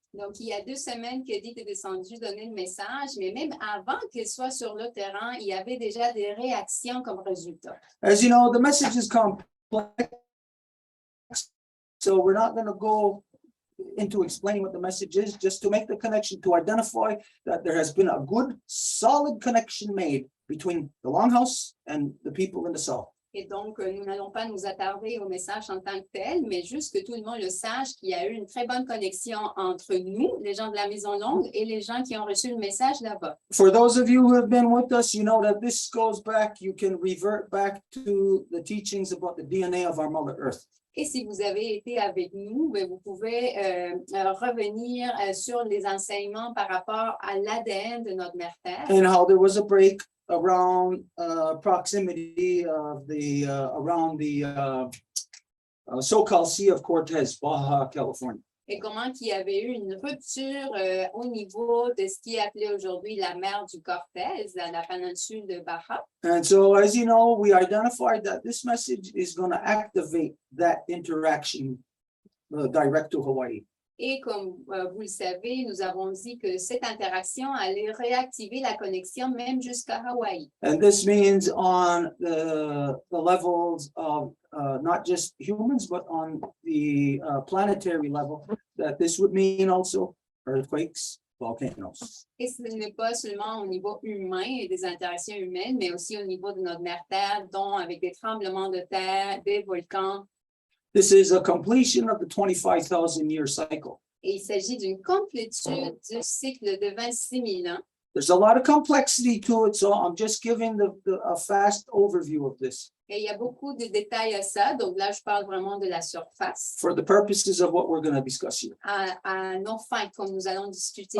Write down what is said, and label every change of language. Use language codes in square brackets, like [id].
[fr] Donc, il y a 2 semaines qu'Edith est descendue donner le message, mais même avant qu'elle soit sur le terrain, il y avait déjà des réactions comme résultat. [en] As you know, the message is complex, so we're not going to go into explaining what the message is, just to make the connection, to identify that there has been a good, solid connection made between the Longhouse and the people in the South. [fr] Et donc, nous n'allons pas nous attarder au message en tant que tel, mais juste que tout le monde le sache qu'il y a eu une très bonne connexion entre nous, les gens de la Maison Longue, et les gens qui ont reçu le message là-bas. [en] For those of you who have been with us, you know that this goes back, you can revert back to the teachings about the DNA of our Mother Earth. [fr] Et si vous avez été avec nous, ben, vous pouvez revenir sur les enseignements par rapport à l'ADN de notre mère Terre. [en] and how there was a break around proximity of the around the so-called Sea of Cortez, Baja California. [fr] Et comment qu'il y avait eu une rupture au niveau de ce qui est appelé aujourd'hui la mer du Cortez, dans la péninsule de Baja. [en] And so, as you know, we identified that this message is going to activate that interaction direct to Hawaii. [fr] Et comme vous le savez, nous avons dit que cette interaction allait réactiver la connexion même jusqu'à Hawaï. [en] And this means on the levels of not just humans, but on the planetary level, that this would mean also earthquakes, volcanoes. [fr] Et ce n'est pas seulement au niveau humain et des interactions humaines, mais aussi au niveau de notre mère Terre, dont avec des tremblements de terre, des volcans. [en] This is a completion of the 25,000-year cycle. [fr] Et il s'agit d'une complétude du cycle de 26 000 ans. [en] There's a lot of complexity to it, so I'm just giving a fast overview of this [fr] Et il y a beaucoup de détails à ça, donc là, je parle vraiment de la surface, [en] for the purposes of what we're going to discuss here. [fr] à nos fins, comme nous allons discuter.